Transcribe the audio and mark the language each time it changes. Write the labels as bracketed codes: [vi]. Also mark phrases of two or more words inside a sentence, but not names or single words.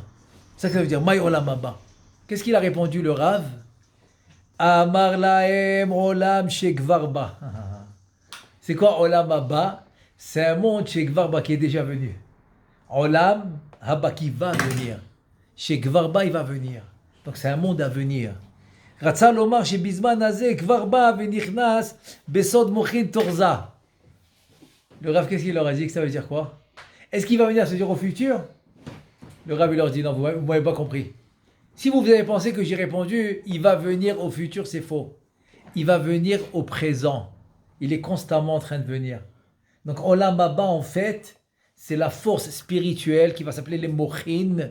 [fr] C'est ça que ça veut dire, [he] מאי עולם הבא. [fr] Qu'est-ce qu'il a répondu le Rav? [he] אמר להם עולם שכבר בא. [fr] C'est quoi [he] עולם הבא? [fr] C'est un monde Shekvarba qui est déjà venu. [he] עולם הבא [fr] qui va venir. Shekvarba il va venir. Donc c'est un monde à venir. [he] רצה לומר שבזמן הזה כבר בא ונכנס בסוד מוחין תורזה. [fr] Le Rav, qu'est-ce qu'il leur a dit? Que ça veut dire quoi? Est-ce qu'il va venir se dire au futur? Le Rav, il leur dit non, vous ne m'avez pas compris. Si vous avez pensé que j'ai répondu, il va venir au futur, c'est faux. Il va venir au présent. Il est constamment en train de venir. Donc, [he] עולם הבא, [fr] en fait, c'est la force spirituelle qui va s'appeler les mochin.